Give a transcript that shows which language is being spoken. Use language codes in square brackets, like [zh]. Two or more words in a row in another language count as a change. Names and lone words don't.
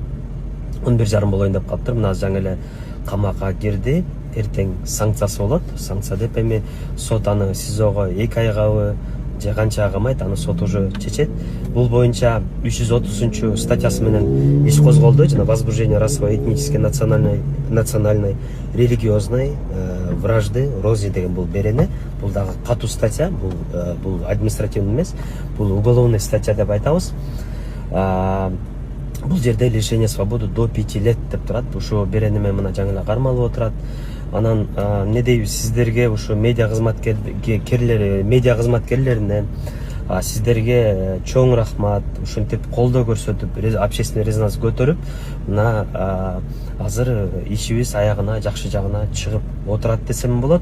[ky] 11:30 болоюн деп калыптыр. Мына жаңы эле камакка кирди. Эртең санкциясы болот. Санкция деп эми сот аны СИЗОго 2 айгабы же канча камайт, аны сот уже чечет. Бул боюнча 330 статьясы менен иш козголду. [ru] Жана возбуждение расовой, этнической, национальной, религиозной вражды, рози [ky] деген бул берене. Бул дагы катуу статья, бул административный эмес, бул [ru] уголовный статья [ky] деп айтабыз. Бул жерде [ru] лишение свободы до 5 лет [ky] деп турат. Ушул беренеме мына жаңы эле кармалып отурат. Анан эмне дейбиз, сиздерге ушу медиа кызматкерлерине сиздерге чоң рахмат. Ушинтип колдоо көрсөтүп, [ru] общественный резонанс [ky] көтөрүп, мына азыр ишибиз аягына, жакшы жагына чыгып отурат десем болот.